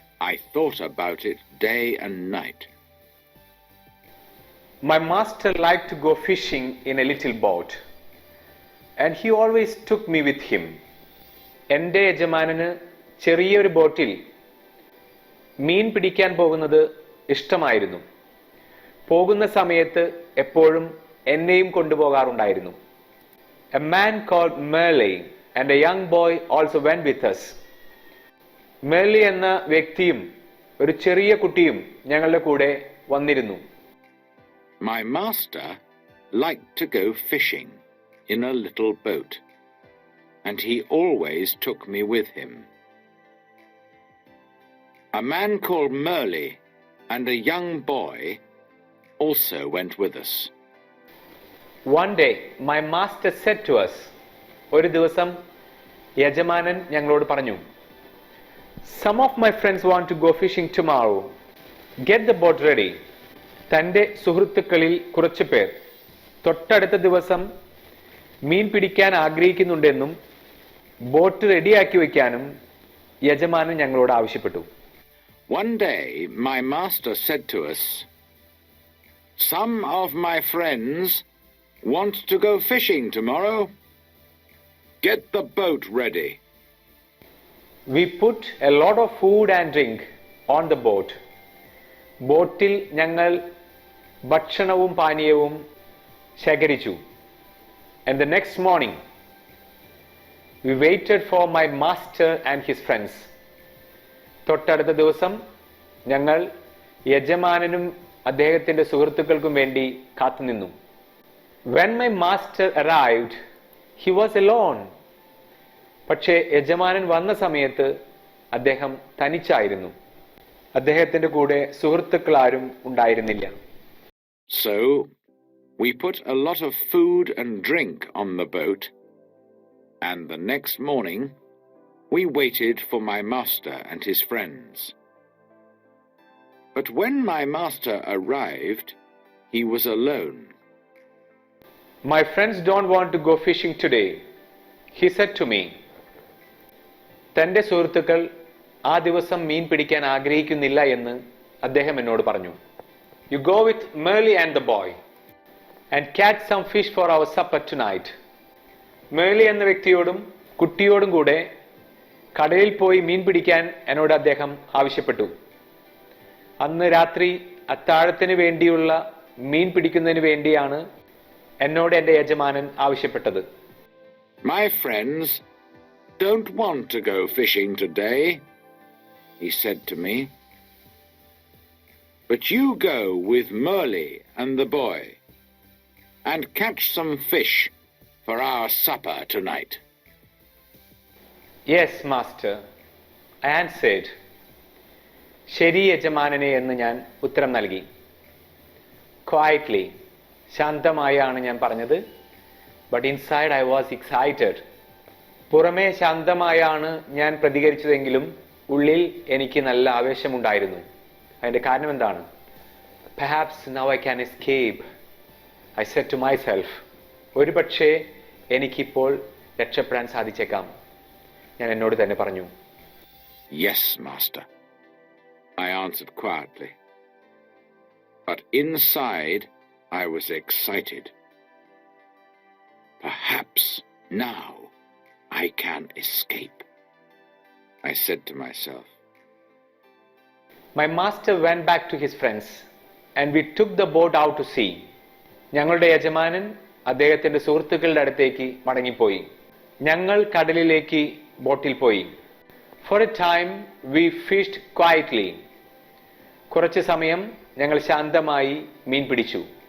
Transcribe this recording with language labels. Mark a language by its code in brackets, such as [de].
[en] I thought about it day and night. My master liked to go fishing in a little boat, and he always took me with him. [ml] എൻ്റെ യജമാനന് ചെറിയൊരു ബോട്ടിൽ മീൻ പിടിക്കാൻ പോകുന്നത് ഇഷ്ടമായിരുന്നു. പോകുന്ന സമയത്ത് എപ്പോഴും എന്നെയും കൊണ്ടുപോകാറുണ്ടായിരുന്നു. [en] A man called Merle and a young boy also went with us. [ml] Merle എന്ന വ്യക്തിയും ഒരു ചെറിയ കുട്ടിയും ഞങ്ങളുടെ കൂടെ വന്നിരുന്നു. [en] My master liked to go fishing in a little boat, and he always took me with him. A man called Merle and a young boy also went with us. One day, my master said to us, [ml] ഒരു ദിവസം യജമാനൻ ഞങ്ങളോട് പറഞ്ഞു, [en] Some of my friends want to go fishing tomorrow. Get the boat ready. [ml] തൻ്റെ സുഹൃത്തുക്കളിൽ കുറച്ചു പേർ തൊട്ടടുത്ത ദിവസം മീൻ പിടിക്കാൻ ആഗ്രഹിക്കുന്നുണ്ടെന്നും ബോട്ട് റെഡിയാക്കി വയ്ക്കാനും യജമാനൻ ഞങ്ങളോട് ആവശ്യപ്പെട്ടു. [en] One day, my master said to us, Some of my friends want to go fishing tomorrow. Get the boat ready. We put a lot of food and drink on the boat. [ml] ബോട്ടിൽ ഞങ്ങൾ ഭക്ഷണവും പാനീയവും ശേഖരിച്ചു. [en] And the next morning, we waited for my master and his friends. [ml] തൊട്ടടുത്ത ദിവസം ഞങ്ങൾ യജമാനനും അദ്ദേഹത്തിൻ്റെ സുഹൃത്തുക്കൾക്കും വേണ്ടി കാത്തുനിന്നു. [en] When my master arrived, he was alone. [ml] പക്ഷേ യജമാനൻ വന്ന സമയത്ത് അദ്ദേഹം തനിച്ചായിരുന്നു. അദ്ദേഹത്തിൻ്റെ കൂടെ സുഹൃത്തുക്കളാരും ഉണ്ടായിരുന്നില്ല. [en] So, we put a lot of food and drink on the boat, and the next morning, we waited for my master and his friends. But when my master arrived, he was alone. My friends don't want to go fishing today, he said to me. [ml] തൻ്റെ സുഹൃത്തുക്കൾ ആ ദിവസം മീൻ പിടിക്കാൻ ആഗ്രഹിക്കുന്നില്ല എന്ന് അദ്ദേഹം എന്നോട് പറഞ്ഞു. [en] You go with Merle and the boy and catch some fish for our supper tonight. [ml] Merle എന്ന വ്യക്തിയോടും കുട്ടിയോടും കൂടെ കടലിൽ പോയി മീൻ പിടിക്കാൻ എന്നോട് അദ്ദേഹം ആവശ്യപ്പെട്ടു. അന്ന് രാത്രി അത്താഴത്തിന് വേണ്ടിയുള്ള മീൻ പിടിക്കുന്നതിന് വേണ്ടിയാണ് എന്നോട് എൻ്റെ യജമാനൻ ആവശ്യപ്പെട്ടത്. [en] My friends don't want to go fishing today, he said to me. But you go with Merle and the boy and catch some fish for our supper tonight. Yes, master, I answered. [ml] ശരി യജമാനനെ എന്ന് ഞാൻ ഉത്തരം നൽകി. Quietly, ശാന്തമായാണ് ഞാൻ പറഞ്ഞത്. [en] But inside I was excited. [ml] പുറമേ ശാന്തമായാണ് ഞാൻ പ്രതികരിച്ചതെങ്കിലും ഉള്ളിൽ എനിക്ക് നല്ല ആവേശമുണ്ടായിരുന്നു. അതിൻ്റെ കാരണം എന്താണ്? [en] Perhaps now I can escape, I said to myself. [ml] ഒരു പക്ഷേ എനിക്കിപ്പോൾ രക്ഷപ്പെടാൻ സാധിച്ചേക്കാം, ഞാൻ എന്നോട് തന്നെ പറഞ്ഞു. [en] Yes, master, I answered quietly. But inside I was excited. Perhaps now I can escape, I said to myself. My master went back to his friends and we took the boat out to sea. [ml] ഞങ്ങളുടെ യജമാനൻ അദ്ദേഹത്തിൻ്റെ സുഹൃത്തുക്കളുടെ അടുത്തേക്ക് മടങ്ങിപ്പോയി. ഞങ്ങൾ കടലിലേക്ക് ബോട്ടിൽ പോയി. [en] For a time we fished quietly. [ml] കുറച്ച് സമയം ഞങ്ങൾ ശാന്തമായി മീൻ പിടിച്ചു.